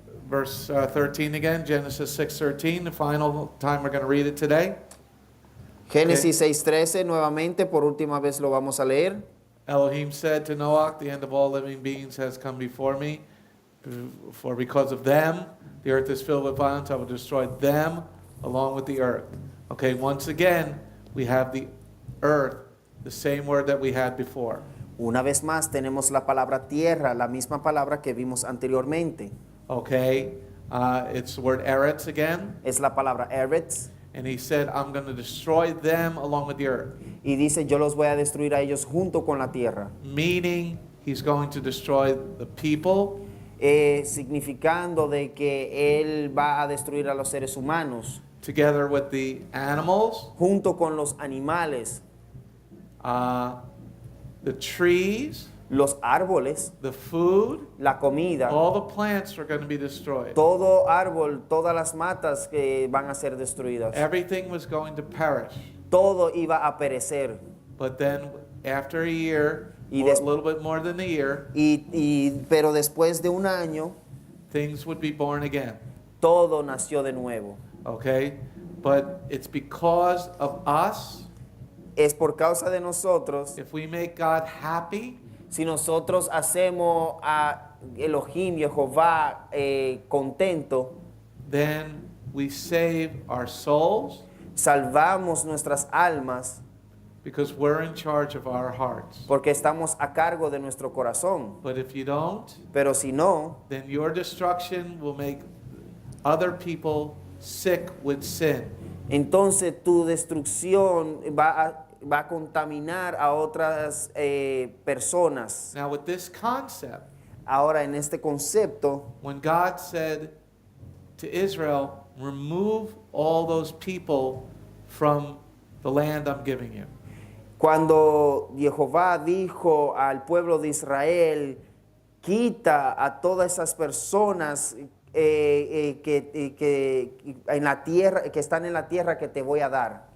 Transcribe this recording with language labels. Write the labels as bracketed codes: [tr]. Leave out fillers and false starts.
[en] Verse 13 again, Genesis 6:13, the final time we're going to read it today. [es] Génesis 6:13, nuevamente, por última vez lo vamos a leer. [en] Elohim said to Noach, the end of all living beings has come before me. For because of them, the earth is filled with violence. I will destroy them along with the earth. Okay, once again, we have the earth, the same word that we had before. [es] Una vez más tenemos la palabra tierra, la misma palabra que vimos anteriormente. [en] Okay, it's the word eretz again. [es] Es la palabra eretz. [en] And he said, I'm going to destroy them along with the earth. [es] Y dice, yo los voy a destruir a ellos junto con la tierra. [en] Meaning, he's going to destroy the people. [es] Significando de que él va a destruir a los seres humanos. [en] Together with the animals. [es] Junto con los animales. [en] the trees, [es] los árboles, [en] the food, [es] la comida, [en] all the plants are going to be destroyed. [es] todo árbol, todas las matas que van a ser destruidas. [en] Everything was going to perish. [es] Todo iba a perecer. [en] But then after a year, [es] Y [en] or a des- little bit more than a year, [es] Pero después de un año, [en] things would be born again. [es] todo nació de nuevo. [en] Okay? But it's because of us. [es] Es por causa de nosotros. [en] If we make God happy, [es] Si nosotros hacemos a Elohim, Jehová, contento, [en] then we save our souls [es] salvamos nuestras almas [en] because we're in charge of our hearts. [es] porque estamos a cargo de nuestro corazón. [en] But if you don't, [es] Pero si no, [en] then your destruction will make other people sick with sin. [es] entonces tu destrucción va a contaminar a otras personas. [en] Now, with this concept, [es] Ahora, en este concepto, [en] when God said to Israel, remove all those people from the land I'm giving you, [es] cuando Jehová dijo al pueblo de Israel, quita a todas esas personas que en la tierra, que están en la tierra que te voy a dar,